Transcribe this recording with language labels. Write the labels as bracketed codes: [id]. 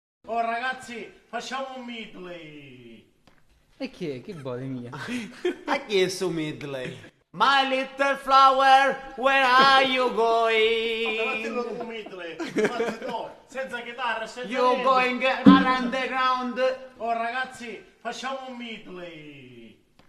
[it] Oh ragazzi, facciamo un medley. E chi è? Che vuole mia? Ha chiesto Midley. [en] My little flower, where are you going? [it] Fatelo un medley. No, senza chitarra, senza [en] You [it] niente. [en] going around the ground. [it] Oh ragazzi, facciamo un medley.